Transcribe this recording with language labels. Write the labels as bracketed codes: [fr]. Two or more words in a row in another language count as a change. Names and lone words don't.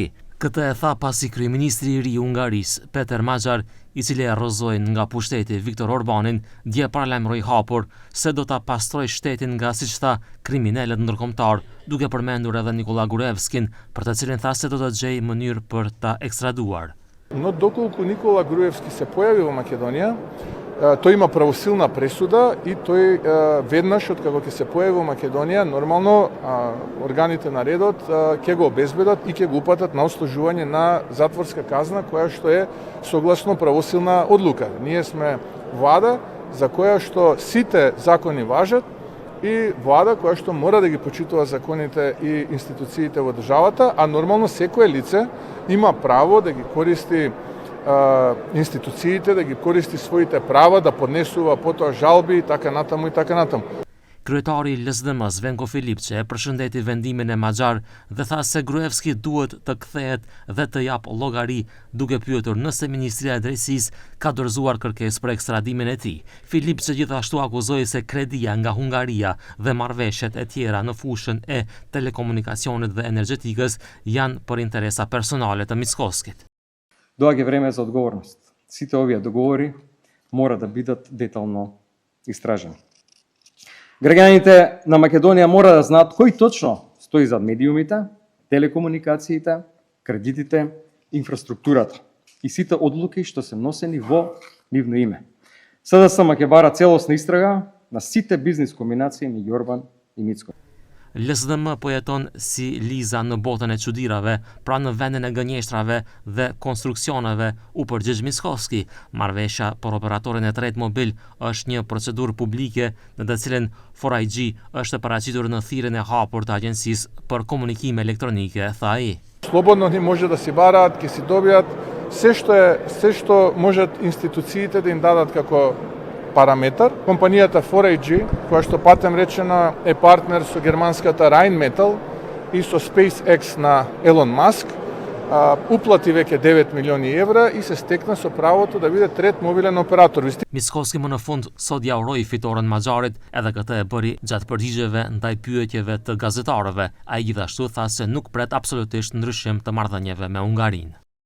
[sq] Këtë e tha pasi kryeministri i ri i Hungarisë, Peter Maxar, i cili e rrëzoi nga pushteti Viktor Orbanin, dje paralajmëroi hapur se do ta pastrojë shtetin nga, siç tha, kriminalët ndërkombëtar, duke përmendur edhe Nikola Gruevskin, për të cilin tha se do të gjejë mënyrë për ta ekstraduar. [mk] Но доколку Никола Груевски се појави во Македонија, тој има правосилна пресуда и тој веднаш од како ќе се појави во Македонија, нормално органите на редот ќе го обезбедат и ќе го упатат на ослужување на затворска казна, која што е согласно правосилна одлука. Ние сме влада за која што сите закони важат и влада која што мора да ги почитува законите и институциите во државата, а нормално секое лице има право да ги користи институциите, да ги користи своите права, да поднесува потоа жалби и така натаму и така натаму. [sq] Kryetari i LSDM-s Venko Filipçe e përshëndeti vendimin e Maxar dhe tha se Gruevski duhet të kthehet dhe të jap llogari, duke pyetur nëse Ministria e Drejtësisë ka dorëzuar kërkesë për ekstradimin e tij. Filipçe gjithashtu akuzoi se kredia nga Hungaria dhe marrëveshjet e tjera në fushën e telekomunikacionit dhe energjetikës janë për interesa personale të Mickovskit. [mk] Доаѓа време за одговорност. Сите овие договори мора да бидат детално истражени. Граѓаните на Македонија мора да знаат кој точно стои зад медиумите, телекомуникациите, кредитите, инфраструктурата и сите одлуки што се носени во нивно име. СДСМ ќе бара целосна истрага на сите бизнис комбинации меѓу Орбан и Мицко. [sq] LSDM po jeton si Liza në botën e çuditërave, pra në vendin e gënjeshtrave dhe konstruksioneve, u përgjigj Mickovski. Marrëveshja për operatorin e tretë mobil është një procedurë publike në të cilën 4IG është paraqitur në thirrjen e hapur të Agjencisë për Komunikime Elektronike, tha ai. [mk] Слободно ни може да си бараат, ќе си добијат се што можат институциите да им дадат како параметар. Компанијата 4IG, која што патем речено е партнер со германската Rheinmetall и со SpaceX на Елон Маск, уплати веќе 9 милиони евра и се стекна со правото да биде трет мобилен оператор. [sq] Mickovski më në fund sot ja uroi fitoren Maxarit, edhe këtë e bëri gjatë përgjigjeve ndaj pyetjeve të gazetarëve. Ai gjithashtu tha se nuk pret absolutisht ndryshim të marrëdhënieve me Hungarinë.